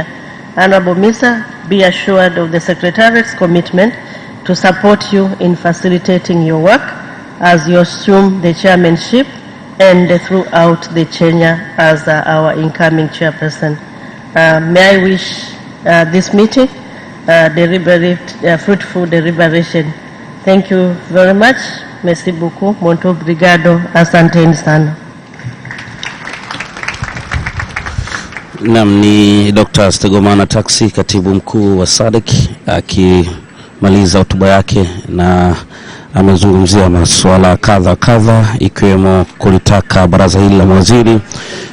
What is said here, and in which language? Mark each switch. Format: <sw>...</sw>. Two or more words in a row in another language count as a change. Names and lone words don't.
<en>Honorable Minister, be assured of the Secretariat's commitment to support you in facilitating your work as you assume the chairmanship and throughout the tenure as our incoming chairperson. May I wish this meeting fruitful deliberation. Thank you very much.</en> <fr>Merci beaucoup.</fr> <pt>Muito obrigado.</pt> <sw>Asanteni sana. Naam, ni Dr. Stegomana Taxi, katibu mkuu wa Sadc, akimaliza hotuba yake na amezungumzia masuala kadha ikiwemo kulitaka baraza hili la mawaziri</sw>